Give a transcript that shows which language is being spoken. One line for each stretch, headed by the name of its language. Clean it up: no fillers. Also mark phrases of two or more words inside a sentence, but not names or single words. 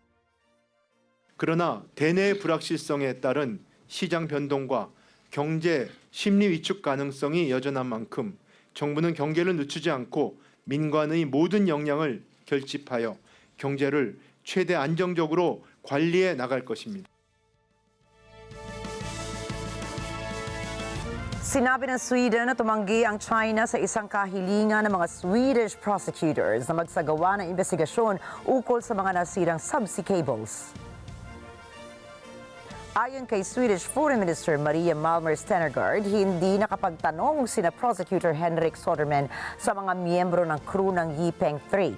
Korean: 그러나 대내의 불확실성에 따른 시장 변동과 경제 심리 위축 가능성이 여전한 만큼 정부는 경계를 늦추지 않고 민관의 모든 역량을 결집하여 경제를 최대 안정적으로 관리해 나갈 것입니다.
Filipino: Sinabi ng Sweden na tumanggi ang China sa isang kahilingan ng mga Swedish prosecutors na magsagawa ng investigasyon ukol sa mga nasirang subsea cables. Ayon kay Swedish Foreign Minister Maria Malmer Stenergaard, hindi nakapagtanong sina Prosecutor Henrik Soderman sa mga miyembro ng crew ng Yipeng 3.